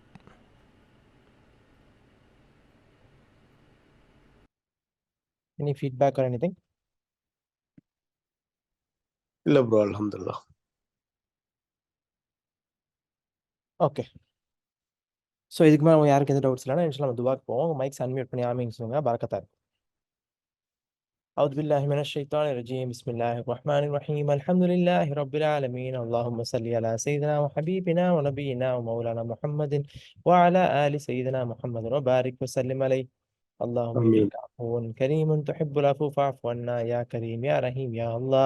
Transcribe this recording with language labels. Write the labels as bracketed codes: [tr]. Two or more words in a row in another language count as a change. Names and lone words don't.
[en] any feedback or anything? [ta] இல்லை ப்ரோ, அல்ஹம்துலில்லாஹ். ஓகே. ஸோ இதுக்கு மேலே யாருக்கு எந்த டவுட்ஸ் இல்லைன்னா இன்ஷால்லா நம்ம துவாக்கு போவோம். [en] mics unmute [ta] பண்ணி ஆமீன்னு சொல்லுங்கள். பரக்கத்தா இருக்கும். [ar] أعوذ بالله من الشيطان الرجيم. بسم الله الرحمن الرحيم. الحمد لله رب العالمين. اللهم صل على سيدنا وحبيبنا ونبينا ومولانا محمد وعلى آل سيدنا محمد وبارك وسلم عليه. اللهم آمين. إنك عفو كريم تحب العفو فاعف عنا يا كريم يا رحيم يا الله.